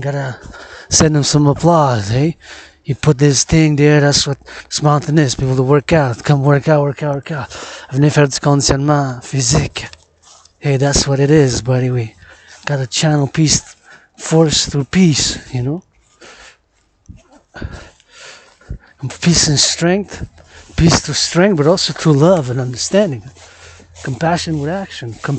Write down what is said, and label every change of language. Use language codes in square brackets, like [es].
[en] Gotta send him some applause, hey? You put this thing there, that's what this mountain is. People to work out. Come work out. [fr] Venez faire du conditionnement physique. [en] Hey, that's what it is, buddy. We gotta channel peace, force through peace, you know? Peace and strength. Peace through strength, but also through love and understanding. Compassion with action.